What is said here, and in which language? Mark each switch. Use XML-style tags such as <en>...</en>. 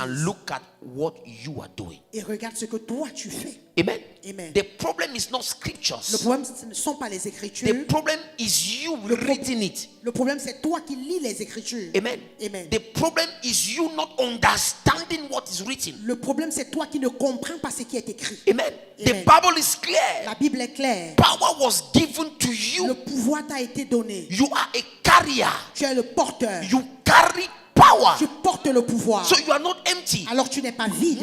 <en>and look at what you are doing.</en> <fr>Et regarde ce que toi tu fais.</fr> <en>Amen.</en> <fr>Amen.</fr> <en>The problem is not</en> <fr>Le</fr> <en>scriptures.</en> <fr>problème, ce ne sont pas les Écritures.</fr> <en>The problem is you reading it.</en> <fr>Le problème, c'est toi qui lis les Écritures.</fr> <en>Amen.</en> <fr>Amen.</fr> <en>The problem is you not understanding what is written.</en> <fr>Le problème, c'est toi qui ne comprends pas ce qui est écrit.</fr> <en>Amen. The</en> <fr>Amen.</fr> <en>Bible is clear.</en> <fr>La Bible est claire.</fr> <en>Power was given to</en> <fr>Le</fr> <en>you.</en> <fr>pouvoir t'a été donné.</fr> <en>You are a carrier.</en> <fr>Tu es le porteur.</fr> <en>You carry power.</en> <fr>Tu portes le pouvoir.</fr> <en>So you are not empty.</en> <fr>Alors tu n'es pas vide.</fr>